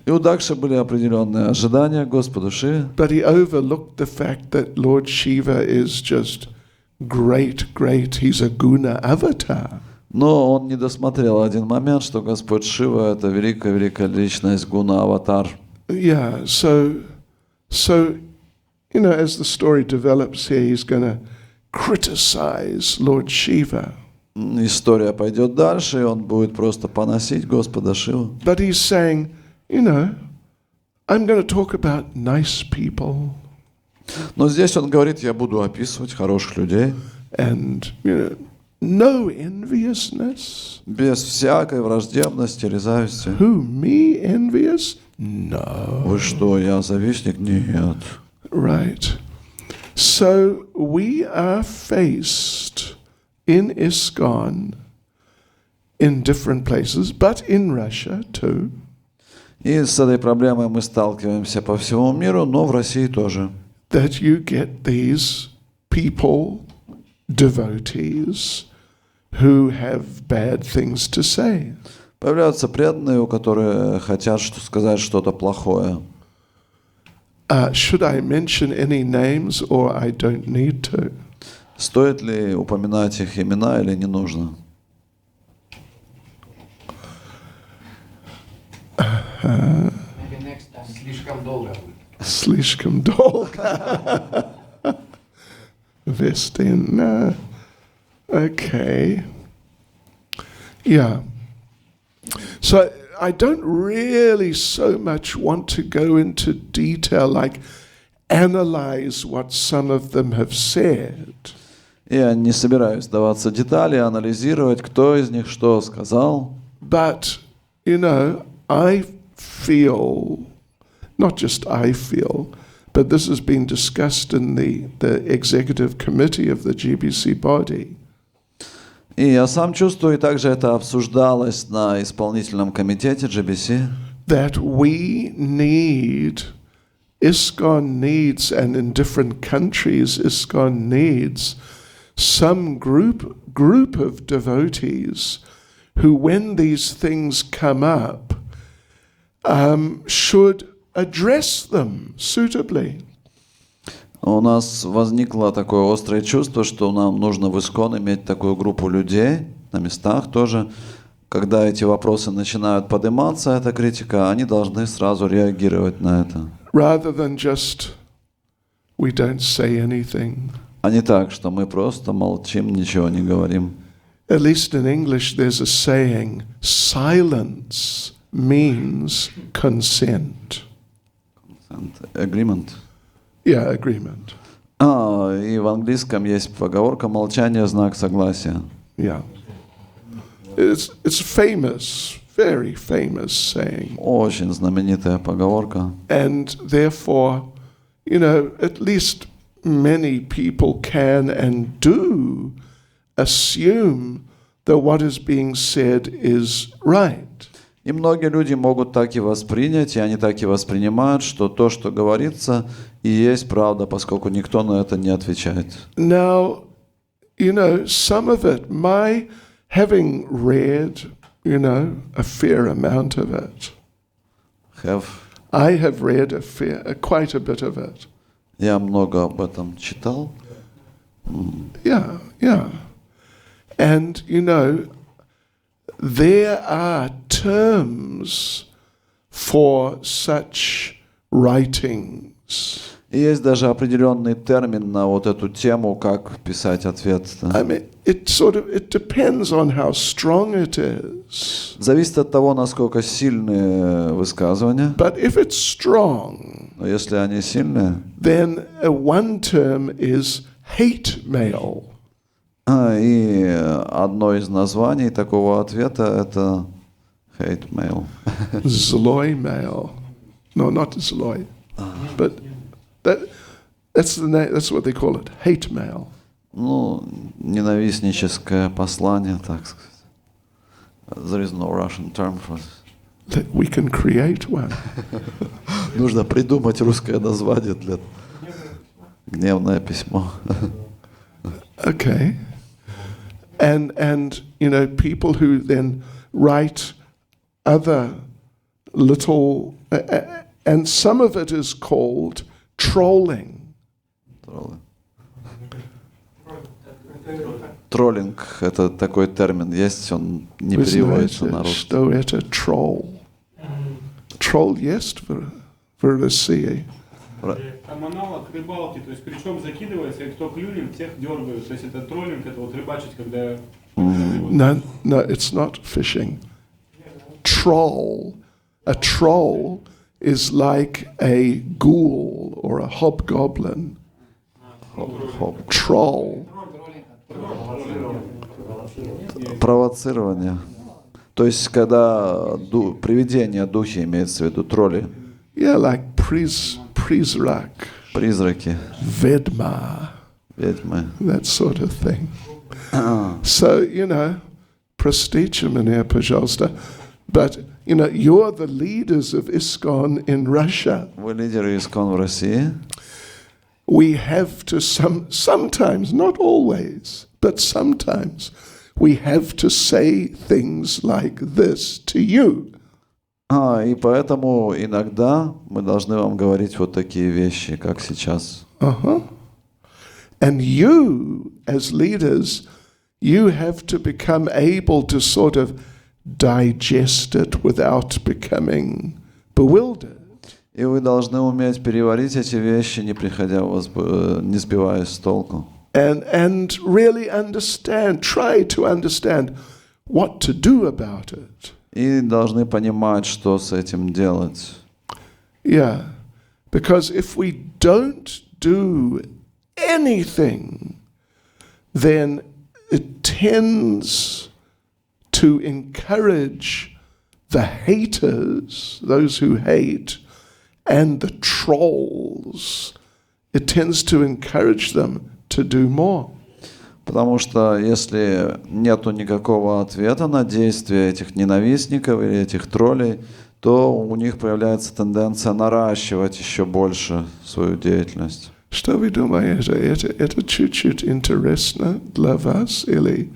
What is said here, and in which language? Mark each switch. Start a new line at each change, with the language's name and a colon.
Russian: И у Дакши были определенные ожидания к Господу Шиве.
English: But he overlooked the fact that Lord Shiva is just great. He's a guna avatar.
Russian: Но он не досмотрел один момент, что Господь Шива — это великая личность, гуна-аватар.
English: Yeah, so as the story develops here, he's going to criticize Lord Shiva.
Russian: История пойдет дальше, и он будет просто поносить Господа Шиву.
English: But he's saying, I'm going to talk about nice people.
Russian: Но здесь он говорит, я буду описывать хороших людей.
English: And, no enviousness.
Russian: Без всякой враждебности или зависти.
English: Who, me envious? No.
Russian: Вы что, я завистник? Нет.
English: Right. So we are faced in ISKCON in different places, but in Russia too.
Russian: И с этой проблемой мы сталкиваемся по всему миру, но в России тоже.
English: That you get these people, devotees, who have bad things to say.
Russian: Появляются преданные, у которых хотят сказать что-то плохое.
English: Should I mention any names, or I don't need to?
Russian: Стоит ли упоминать их имена или не нужно?
English: Maybe next time.
Russian: Слишком долго. Слишком долго. Vestin.
English: Okay. Yeah. So I don't really so much want to go into detail, like analyze what some of them have said.
Russian: Я не собираюсь вдаваться в детали, анализировать, кто из них что сказал.
English: But, I feel, not just I feel, but this has been discussed in the executive committee of the GBC body.
Russian: И я сам чувствую, и также это обсуждалось на исполнительном комитете GBC,
English: That we need, ISKCON needs, and in different countries ISKCON needs, some group of devotees who, when these things come up, should address them suitably.
Russian: у нас возникло такое острое чувство, что нам нужно в ISKCON иметь такую группу людей на местах тоже. Когда эти вопросы начинают подниматься, эта критика, они должны сразу реагировать на это.
English: Rather than just, we don't say anything.
Russian: А не так, что мы просто молчим, ничего не говорим.
English: At least in English there's a saying, silence means consent. Agreement. Yeah, agreement.
Russian: И в английском есть поговорка «молчание – знак согласия».
English: Yeah. It's famous, very famous saying.
Russian: Очень знаменитая поговорка.
English: And therefore, at least many people can and do assume that what is being said is right.
Russian: И многие люди могут так и воспринять, и они так и воспринимают, что то, что говорится, и есть правда, поскольку никто на это не отвечает.
English: Now, some of it, my having read, a fair amount of it. I have read quite a bit of it.
Russian: Я много об этом читал.
English: Yeah. And, there are terms for such writings.
Russian: И есть даже определенный термин на вот эту тему, как писать ответ.
English: I mean, it depends on how strong it is.
Russian: Зависит от того, насколько сильные высказывания.
English: But if it's strong,
Russian: Но если они сильные,
English: then one term is hate mail.
Russian: И одно из названий такого ответа — это hate mail.
English: Zloy mail. No, not zloy. But that's the name, that's what they call it, hate mail.
Russian: Ненавистническое послание, так сказать.
English: There is no Russian term for this. We can create one.
Russian: Нужно придумать русское название для гневное письмо.
English: Okay. And people who then write other little, and some of it is called trolling.
Russian: Троллинг — это такой термин есть, он не переводится на русский. Что это troll? Troll есть в России? Там аналог рыбалки, то есть крючок закидывается, и кто клюнет, тех дергают. То есть это троллинг, это вот рыбачить, когда...
English: No, it's not fishing. Troll. A troll is like a ghoul or a hobgoblin. Troll.
Russian: Провоцирование. То есть, когда привидения, духи, имеется в виду, тролли.
English: Yeah, like призрак.
Russian: Призраки. Ведьма. Ведьмы.
English: That sort of thing. So,
Russian: простите меня, пожалуйста,
English: but, you know, you're the leaders of ISKCON in Russia.
Russian: Вы лидеры ИСККОН в России.
English: We have to sometimes, not always, but sometimes, we have to say things like this to you.
Russian: И поэтому иногда мы должны вам говорить вот такие вещи, как сейчас.
English: And you, as leaders, you have to become able to sort of digest it without becoming bewildered.
Russian: И вы должны уметь переварить эти вещи, не сбиваясь с толку.
English: And really understand, try to understand what to do about it.
Russian: И должны понимать, что с этим делать.
English: Yeah, because if we don't do anything, then it tends to encourage the haters, those who hate, and the trolls. It tends to encourage them to do more.
Russian: Потому что если нету никакого ответа на действия этих ненавистников или этих троллей, то у них появляется тенденция наращивать еще больше свою деятельность. Что вы думаете, это чуть-чуть интересно для вас или